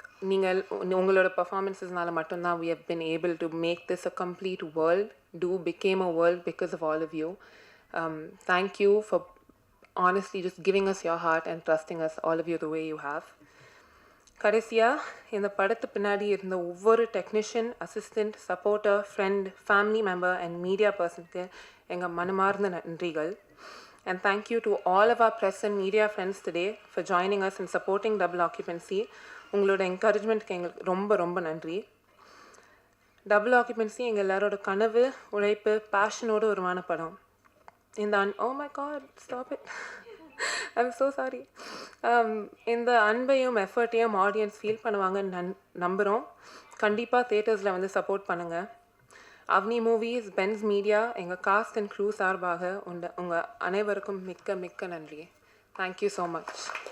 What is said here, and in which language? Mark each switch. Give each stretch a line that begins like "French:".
Tamil: நீங்கள் உங்களோட பர்ஃபார்மன்ஸஸ்னால மட்டும்தான்
English: we have been able to make this a complete world, became a world because of all of you. Thank you for honestly just giving us your heart and trusting us, all of you, the way you have.
Tamil: கடைசியாக இந்த படத்து பின்னாடி இருந்த ஒவ்வொரு technician, assistant, supporter, friend, family member and media பர்சனுக்கு எங்கள் மனமார்ந்த நன்றிகள்.
English: And thank you to all of our press and media friends today for joining us and supporting Double Occupancy.
Tamil: உங்களோட என்கரேஜ்மெண்ட்க்கு எங்களுக்கு ரொம்ப ரொம்ப நன்றி. டபுள் ஆக்குபென்சி எங்கள் எல்லாரோட கனவு, உழைப்பு, பேஷனோடு உருவான படம்.
English: இந்த oh my god, stop it. I'm so sorry.
Tamil: இந்த அன்பையும் எஃபர்ட்டையும் ஆடியன்ஸ் ஃபீல் பண்ணுவாங்கன்னு நம்புகிறோம். கண்டிப்பாக தேட்டர்ஸில் வந்து சப்போர்ட் பண்ணுங்கள். அவனி மூவிஸ், பென்ஸ் மீடியா, எங்கள் காஸ்ட் அண்ட் க்ரூ சார்பாக உங்கள் அனைவருக்கும் மிக்க மிக்க நன்றி.
English: Thank you so much.